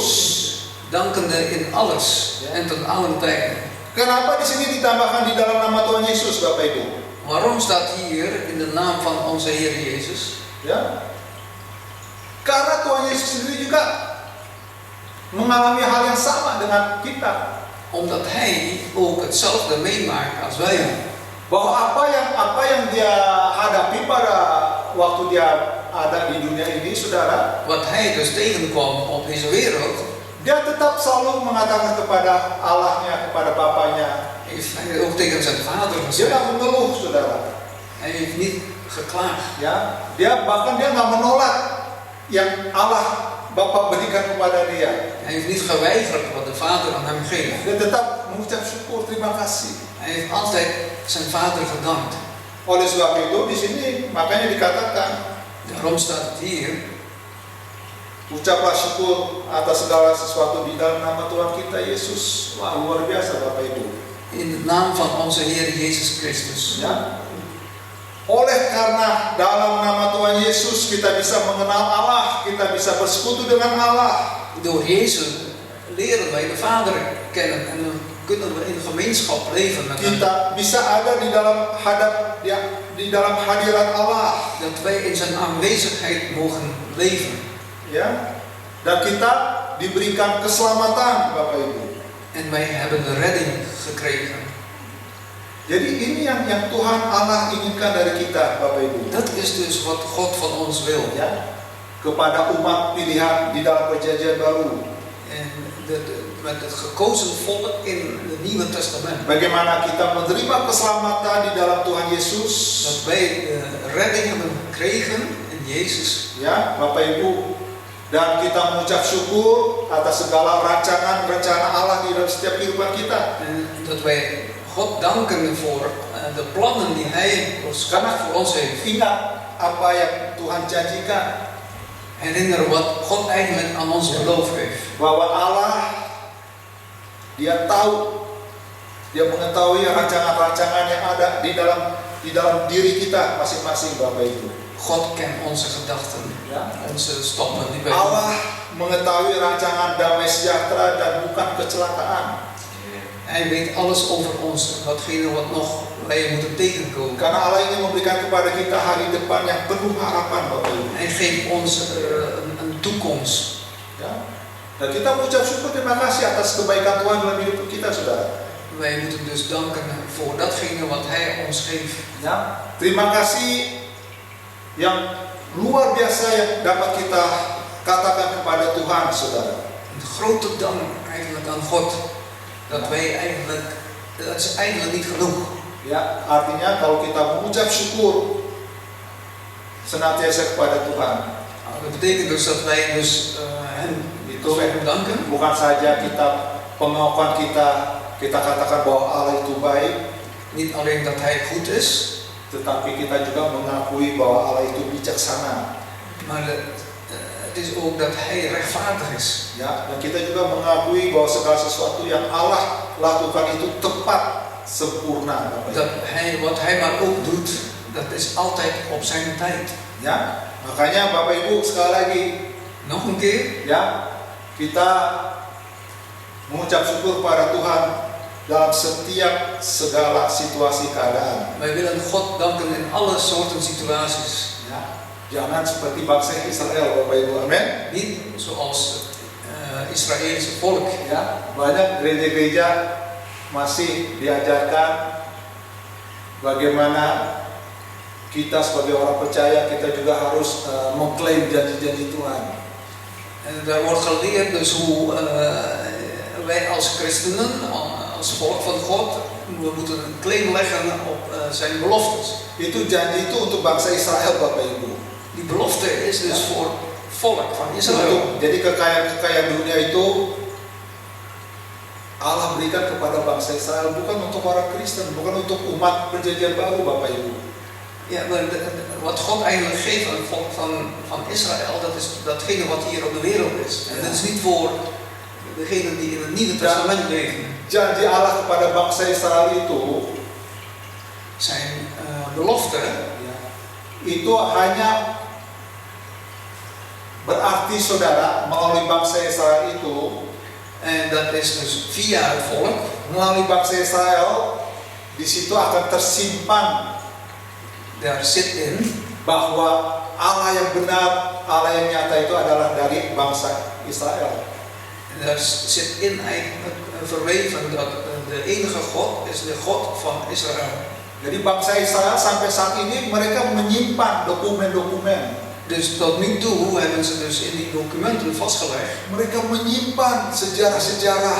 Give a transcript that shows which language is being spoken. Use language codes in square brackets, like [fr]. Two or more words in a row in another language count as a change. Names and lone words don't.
[nl] Dankende in alles en ten allen tijden. [id] Kenapa di sini ditambahkan di dalam nama Tuhan Yesus, Bapak Ibu? [nl] Waarom staat hier in de naam van onze Heer Jezus? [id] Ya. Karena Tuhan Yesus sendiri juga mengalami hal yang sama dengan kita. [nl] Omdat hij ook hetzelfde meemaakt als wij. [id] Bahwa apa yang dia hadapi pada waktu dia ada di dunia ini, saudara, [nl] Wat hij dus tegenkwam op deze wereld, [id] dia tetap selalu mengatakan kepada Allahnya, kepada Bapaknya. [nl] heeft hij ook tegen zijn vader [id] Dia [nl] gezegd. [id] nggak mengeluh, saudara. [nl] Hij heeft niet geklaagd. [id] Ya, dia nggak menolak yang Allah Bapa berikan kepada dia. [nl] Hij heeft niet geweigerd wat de vader aan hem geeft. [id] Dia tetap mengucap syukur, terima kasih. [nl] Hij heeft altijd zijn vader gedankt. [id] Oleh sebab itu di sini makanya dikatakan, [nl] Daarom staat het hier. [id] ucaplah syukur atas segala sesuatu di dalam nama Tuhan kita Yesus. Wah, luar biasa Bapak Ibu. [nl] In de naam van onze Heer Jezus Christus. [id] Ya. Oleh karena dalam nama Tuhan Yesus kita bisa mengenal Allah, kita bisa bersekutu dengan Allah. [nl] Door Jezus leren wij de Vader kennen en dan kunnen we in gemeenschap leven met hem. [id] Kita bisa ada di dalam hadirat Allah. [nl] Dat wij in zijn aanwezigheid mogen leven. [id] Ya. Dan kita diberikan keselamatan, Bapak Ibu. [nl] En wij hebben de redding gekregen. [id] Jadi ini yang Tuhan Allah inginkan dari kita, Bapak Ibu. [nl] Dat is dus wat God van ons wil. [id] Ya. Kepada umat pilihan di dalam perjanjian baru. [nl] En met het gekozen volk in het Nieuwe Testament. [id] Bagaimana kita menerima keselamatan di dalam Tuhan Yesus. [nl] Dat wij de redding hebben gekregen in Jezus. [id] Ya, Bapak Ibu. Dan kita mengucap syukur atas segala rancangan-rencana Allah di dalam setiap kehidupan kita. [nl] En dat wij God danken voor de plannen die Hij voor ons heeft. [id] Ingat apa yang Tuhan janjikan. [nl] Herinner wat God eigenlijk aan ons beloofd heeft. [id] Bahwa Allah, Dia tahu, Dia mengetahui rancangan-rancangan yang ada di dalam diri kita masing-masing, Bapak Ibu. [nl] God kent onze gedachten, [id] Ya. [nl] onze stappen die wij doen. [id] Allah mengetahui rancangan damai sejahtera dan bukan kecelakaan. [nl] Hij weet alles over ons, datgene wat nog wij moeten tegenkomen. [id] Karena Allah ingin memberikan kepada kita hari depan yang penuh harapan, Bapak Ibu. [nl] Hij geeft ons een toekomst. [id] Ya. Dan kita mengucap syukur terima kasih atas kebaikan Tuhan dalam hidup kita, saudara. [nl] Wij moeten dus danken voor datgene wat Hij ons geeft. [id] Ya. Terima kasih yang luar biasa yang dapat kita katakan kepada Tuhan, saudara. [nl] Een grote dank eigenlijk aan God. Dat is eigenlijk niet genoeg. [id] Ya, artinya kalau kita mengucap syukur senantiasa kepada Tuhan. [nl] Dat betekent dus dat wij dus Hem [id] Itu [nl] bedanken. [id] bukan saja kita pengakuan kita katakan bahwa Allah itu baik, [nl] Niet alleen dat Hij goed is, [id] tetapi kita juga mengakui bahwa Allah itu bijaksana. [nl] maar het is ook dat Hij rechtvaardig is. [id] Ya, dan kita juga mengakui bahwa segala sesuatu yang Allah lakukan itu tepat, sempurna. [nl] Dat wat Hij maar ook doet, dat is altijd op zijn tijd. [id] Ya, makanya Bapak Ibu sekali lagi, [nl] Nog een keer, [id] ya, kita mengucap syukur pada Tuhan dalam setiap segala situasi keadaan. [nl] wij willen God danken in alle soorten situaties. [id] Ya, jangan seperti bangsa Israel, Bapak Ibu, amin. [nl] Niet zoals het Israëlische volk. [id] Ya, banyak gereja-gereja masih diajarkan bagaimana kita sebagai orang percaya kita juga harus mengklaim janji-janji Tuhan. [nl] En daar wordt geleerd dus hoe wij als christenen, als volk van God, we moeten een claim leggen op zijn beloftes. [id] Itu janji itu untuk bangsa Israel, Bapak Ibu. [nl] Die belofte is dus voor volk van Israël. [id] Jadi kekayaan dunia itu Allah berikan kepada bangsa Israel, bukan untuk orang Kristen, bukan untuk umat perjanjian baru, Bapak Ibu. [nl] Ja, maar wat God eigenlijk geeft aan het volk van Israël, dat is datgene wat hier op de wereld is. En dat is niet voor degenen die in het Nieuwe Testament leven. [id] Janji Allah kepada bangsa Israel itu, [nl] Zijn belofte, [id] itu hanya berarti, saudara, melalui bangsa Israel itu, [nl] en dat is dus via het volk, [id] melalui bangsa Israel, di situ akan tersimpan [nl] daar zit in [id] bahwa Allah yang benar, Allah yang nyata itu adalah dari bangsa Israel. [nl] daar zit in eigenlijk verweven dat de enige God is de God van Israël. [id] Jadi bangsa Israel sampai saat ini mereka menyimpan dokumen-dokumen. [nl] Dus tot nu toe hebben ze dus in die documenten vastgelegd. [id] Mereka menyimpan sejarah-sejarah